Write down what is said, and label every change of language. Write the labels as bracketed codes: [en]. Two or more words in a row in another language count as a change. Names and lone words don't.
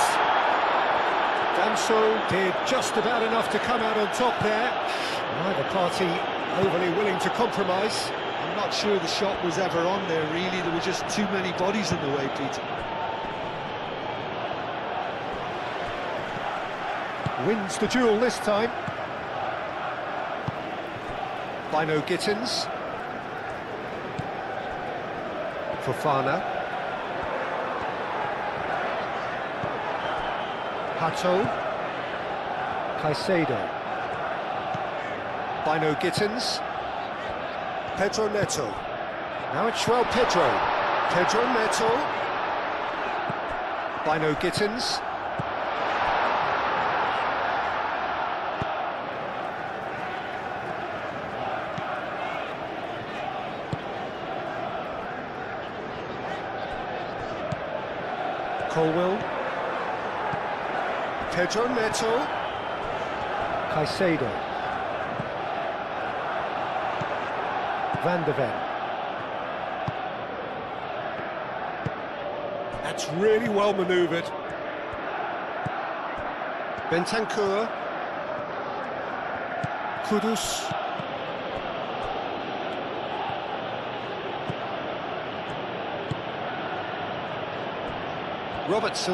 [en] Danso did just about enough to come out on top there. Neither party overly willing to compromise. I'm not sure the shot was ever on there, really. There were just too many bodies in the way, Peter. Wins the duel this time. Bino Gittins. Fofana. Hato. Caicedo. Bino Gittins. Pedro Neto. Now it's Joao Pedro. Pedro Neto. Bino Gittins. Colwell. Pedro Neto. Caicedo. Van de Ven. That's really well manoeuvred. Bentancur. Kudus. Robertson.